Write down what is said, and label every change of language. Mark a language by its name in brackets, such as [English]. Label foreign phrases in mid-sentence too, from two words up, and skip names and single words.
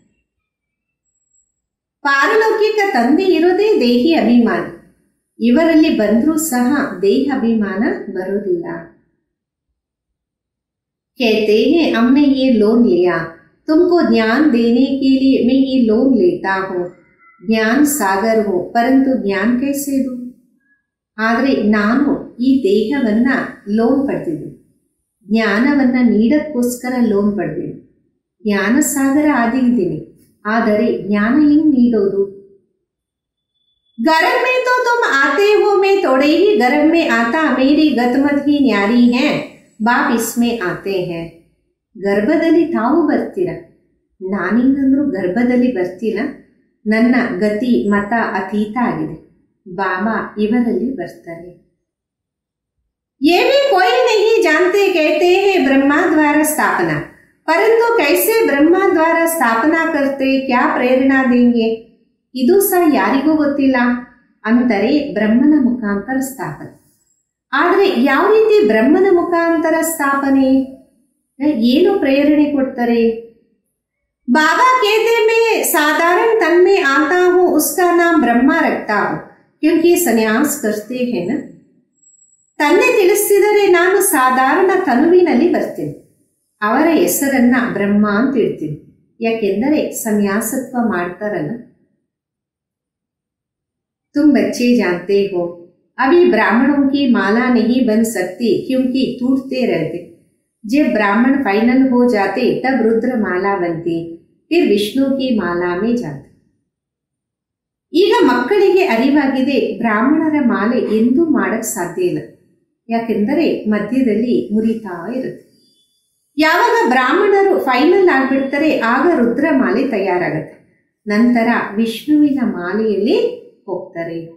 [Kannada] ಪಾರಲೌಕಿಕ ತಂದೆ ಇರೋದೇ ದೇಹಿ ಅಭಿಮಾನ, ಇವರಲ್ಲಿ ಬಂದ್ರೂ ಸಹ ದೇಹ ಅಭಿಮಾನ ಬರೋದಿಲ್ಲ. [Hindi] कहते हैं हमने ये लोन लिया, तुमको ज्ञान देने के लिए मैं ये लोन लेता हूँ. ज्ञान सागर हो, परंतु ज्ञान कैसे दूं? [Kannada] ಆದರೆ ನಾನು ಈ ದೇಹವನ್ನ ಲೋನ್ ಪಡೆದಿದ್ದೀನಿ, ಜ್ಞಾನವನ್ನ ನೀಡಕ್ಕೋಸ್ಕರ ಲೋನ್ ಪಡೆದಿದ್ದೀನಿ, ಜ್ಞಾನ ಸಾಗರ ಆಗಿದ್ದೀನಿ, ಆದರೆ ಜ್ಞಾನ ಹೆಂಗ್ ನೀಡೋದು? [Hindi] गरम में तो तुम आते हो, मैं थोड़े ही गरम में आता, मेरी गतमत ही न्यारी है, बाप इसमें आते हैं. [Kannada] ಗರ್ಭದಲ್ಲಿ ತಾವು ಬರ್ತೀರ, ನಾನಿಂಗಂದ್ರೂ ಗರ್ಭದಲ್ಲಿ ಬರ್ತೀನ, ನನ್ನ ಗತಿ ಮತ ಅತೀತ ಆಗಿದೆ. ಬಾಬಾ ಇವರಲ್ಲಿ ಬರ್ತಾರೆ. [Hindi] ये भी कोई नहीं जानते, कहते हैं ब्रह्मा द्वारा स्थापना, परंतु कैसे ब्रह्मा द्वारा स्थापना करते, क्या प्रेरणा देंगे? [Kannada] ಇದು ಸಹ ಯಾರಿಗೂ ಗೊತ್ತಿಲ್ಲ. ಅಂದರೆ ಬ್ರಹ್ಮನ ಮುಖಾಂತರ ಸ್ಥಾಪನೆ. ಆದರೆ ಯಾವ ರೀತಿ ಬ್ರಹ್ಮನ ಮುಖಾಂತರ ಸ್ಥಾಪನೆ, ಏನು ಪ್ರೇರಣೆ ಕೊಡ್ತಾರೆ? [Hindi] बाबा कहते मैं साधारण तन में आता हूँ, उसका नाम ब्रह्मा रखता हूँ, क्योंकि संन्यास करते हैं ना. [Kannada] ತನ್ನೆ ತಿಳಿಸಿದರೆ ನಾನು ಸಾಧಾರಣ ತನುವಿನಲ್ಲಿ ಬರ್ತೇನೆ, ಅವರ ಹೆಸರನ್ನ ಬ್ರಹ್ಮ ಅಂತ ಇಡ್ತೀನಿ. ಯಾಕೆಂದರೆ ಸನ್ಯಾಸತ್ವ ಮಾಡ್ತಾರಲ್ಲ. [Hindi] तुम बच्चे जानते हो अभी ब्राह्मणों की माला नहीं बन सकती, क्योंकि टूटते रहते. जब ब्राह्मण फाइनल हो जाते तब रुद्र माला बनती, फिर विष्णु की माला में जाते. [Kannada] ಈಗ ಮಕ್ಕಳಿಗೆ ಅರಿವಾಗಿದೆ, ಬ್ರಾಹ್ಮಣರ ಮಾಲೆ ಎಂದೂ ಮಾಡಕ್ ಸಾಧ್ಯ ಇಲ್ಲ. ಯಾಕೆಂದರೆ ಮಧ್ಯದಲ್ಲಿ ಮುರಿತಾ ಇರುತ್ತೆ. ಯಾವಾಗ ಬ್ರಾಹ್ಮಣರು ಫೈನಲ್ ಆಗ್ಬಿಡ್ತಾರೆ ಆಗ ರುದ್ರ ಮಾಲೆ ತಯಾರಾಗುತ್ತೆ. ನಂತರ ವಿಷ್ಣುವಿನ ಮಾಲೆಯಲ್ಲಿ ಹೋಗ್ತಾರೆ.